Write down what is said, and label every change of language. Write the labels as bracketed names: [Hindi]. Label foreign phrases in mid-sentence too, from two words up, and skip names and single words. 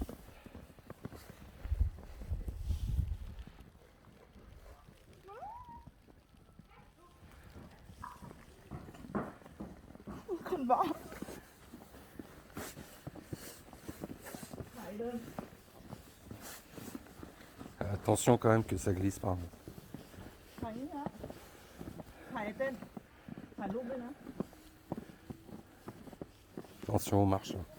[Thai] คนบ้าไหนเดิน [French] Attention quand même que ça glisse pas. [Thai] ถ่ายนี่นะถ่ายเต้นถ่ายรูปด้วยนะ [French] Attention aux marches.